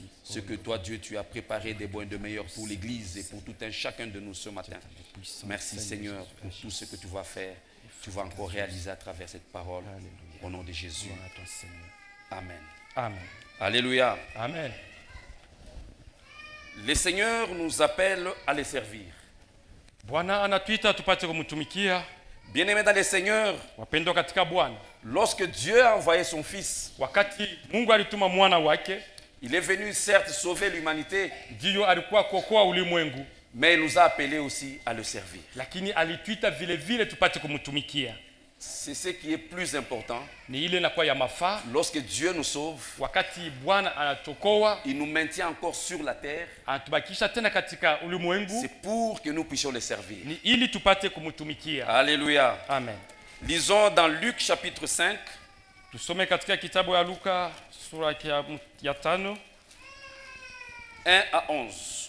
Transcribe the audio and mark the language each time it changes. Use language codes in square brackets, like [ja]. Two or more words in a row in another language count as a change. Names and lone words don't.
[fr] Ce que toi, Dieu, tu as préparé de bon et de meilleur pour l'Église et pour tout un chacun de nous ce matin. Merci Seigneur pour tout ce que tu vas faire. Tu vas encore réaliser à travers cette parole. Au nom de Jésus. Gloire à toi, Seigneur. Amen. Amen. Alléluia. Amen. Le Seigneur nous appelle à le servir. [sw] Bwana anatuita tupate kumtumikia. [fr] Bien-aimés dans le Seigneur, [sw] Wapendwa katika Bwana, [fr] lorsque Dieu a envoyé son Fils, [sw] wakati Mungu alituma mwana wake, [fr] il est venu certes sauver l'humanité, [sw] ndiyo alikuwa kuokoa ulimwengu, [fr] mais il nous a appelés aussi à le servir. [sw] lakini alituita vile vile tupate kumtumikia. [fr] C'est ce qui est plus important. [sw] Ni ile inakuwa ya mafaa. [fr] Lorsque Dieu nous sauve, [sw] Wakati Bwana anatokoa, [fr] il nous maintient encore sur la terre. [sw] anatubakisha tena katika ulimwengu, [fr] C'est pour que nous puissions le servir. [sw] ni ili tupate kumtumikia. [fr] Alléluia. Amen. Lisons dans Luc chapitre 5, [sw] Tusome katika kitabu ya Luka sura ya 5, [fr] 1 à 11.